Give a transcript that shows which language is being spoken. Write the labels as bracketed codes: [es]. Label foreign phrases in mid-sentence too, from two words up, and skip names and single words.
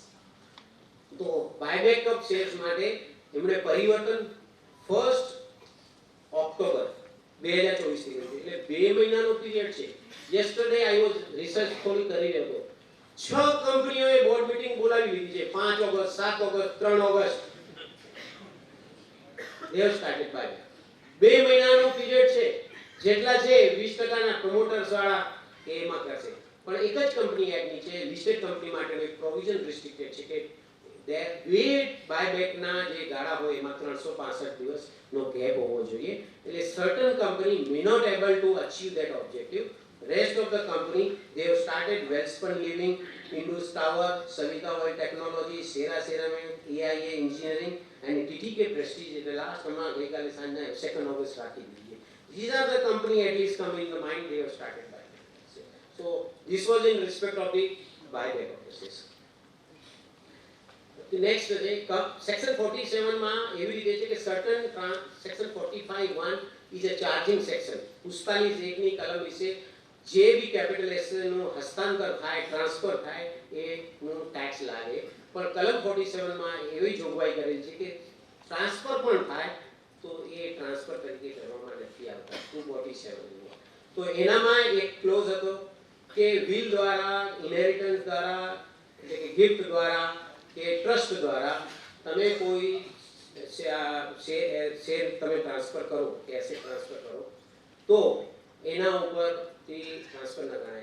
[gu] તો [en] buyback of shares [gu] માટે એમણે પરિવર્તન 1 ઓક્ટોબર 2024 થી કર્યું. એટલે 2 મહિનાનો પીરિયડ છે. [en] yesterday I was research [gu] થોડી કરી રહ્યો હતો. 6 કંપનીઓએ [en] board meeting [gu] બોલાવી લીધી છે. 5 ઓગસ્ટ 7 ઓગસ્ટ 3 ઓગસ્ટ [en] they have started buyback. [gu] 2 મહિનાનો પીરિયડ છે. જેટલા છે 20% ના પ્રમોટર્સ વાળા એમાં કરશે. પણ એક જ [en] company act [gu] છે [en] listed company [gu] માટેનો એક પ્રોવિઝન રિસ્ટ્રિક્ટેડ છે કે બે બાયબેકના જે ગાળા હોય એમાં 365 દિવસનો ગેપ હોવો જોઈએ. [en] એટલે certain company may not able to achieve that objective. Rest of the company, they have started Welspun Living, Indus Tower, Savita Oil Technology, Sera Ceramic, AIA Engineering and TTK Prestige. The last one, [gu] ગઈકાલે સાંજના 2nd August રાખી દીધી. [en] These are the company at least come in the mind they have started buyback. So this was in respect of the buyback of the shares. The next is section 47 [gu] માં એવી રીતે છે કે [en] certain section 45(1) is a charging section. [gu] 45(1) ની કલમ વિશે જે બી [en] capital asset [gu] નું હસ્તાંતર થાય ટ્રાન્સફર થાય એનું ટેક્સ લાગે. પણ કલમ 47 માં એવી જોગવાઈ કરેલી છે કે ટ્રાન્સફર પણ થાય તો એ ટ્રાન્સફર તરીકે કરવામાં નથી આવતા. 247 તો એનામાં એક ક્લોઝ હતો કે વિલ દ્વારા, ઇનહેરિટન્સ દ્વારા, એટલે કે ગિફ્ટ દ્વારા કે ટ્રસ્ટ દ્વારા તમે કોઈ શેર તમે ટ્રાન્સફર કરો કે એસેટ ટ્રાન્સફર કરો તો એના ઉપરથી ટ્રાન્સફર ન ગણાય.